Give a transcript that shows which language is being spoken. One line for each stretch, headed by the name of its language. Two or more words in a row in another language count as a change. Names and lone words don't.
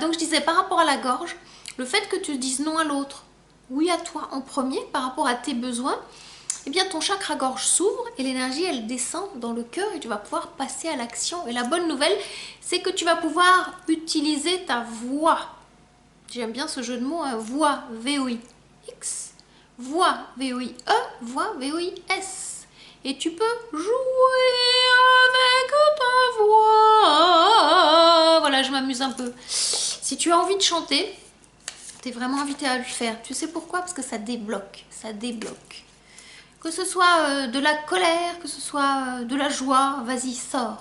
French: Donc je disais par rapport à la gorge, le fait que tu dises non à l'autre, oui à toi en premier par rapport à tes besoins, eh bien ton chakra gorge s'ouvre et l'énergie elle descend dans le cœur et tu vas pouvoir passer à l'action. Et la bonne nouvelle, c'est que tu vas pouvoir utiliser ta voix. J'aime bien ce jeu de mots, hein, voix, V-O-I-X, voix, V-O-I-E, voix, V-O-I-S. Et tu peux jouer avec ta voix. Voilà, je m'amuse un peu. Si tu as envie de chanter, tu es vraiment invité à le faire. Tu sais pourquoi? Parce que ça débloque, ça débloque. Que ce soit de la colère, que ce soit de la joie, vas-y, sors.